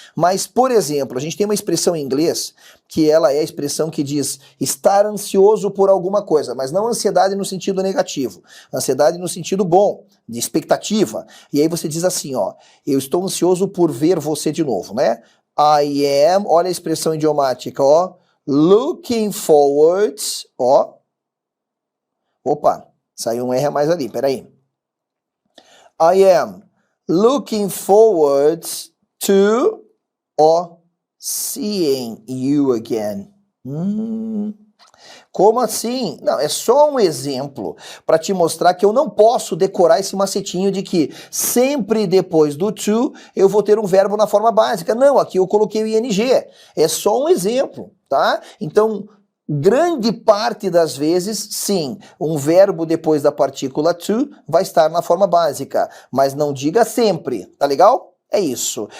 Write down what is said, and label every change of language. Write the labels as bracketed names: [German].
[Portuguese] Mas, por exemplo, a gente tem uma expressão em inglês, que ela é a expressão que diz estar ansioso por alguma coisa, mas não ansiedade no sentido negativo, ansiedade no sentido bom, de expectativa. E aí você diz assim, ó, eu estou ansioso por ver você de novo, né? [English] I am, [Portuguese] olha a expressão idiomática, ó, [English] looking forward, [Portuguese] ó, opa, saiu um R a mais ali, peraí. [English] I am looking forward to, ó, seeing you again. [Portuguese] Como assim? Não, é só um exemplo para te mostrar que eu não posso decorar esse macetinho de que sempre depois do to eu vou ter um verbo na forma básica. Não, aqui eu coloquei o ing. É só um exemplo, tá? Então, grande parte das vezes, sim, um verbo depois da partícula to vai estar na forma básica, mas não diga sempre, tá legal? É isso.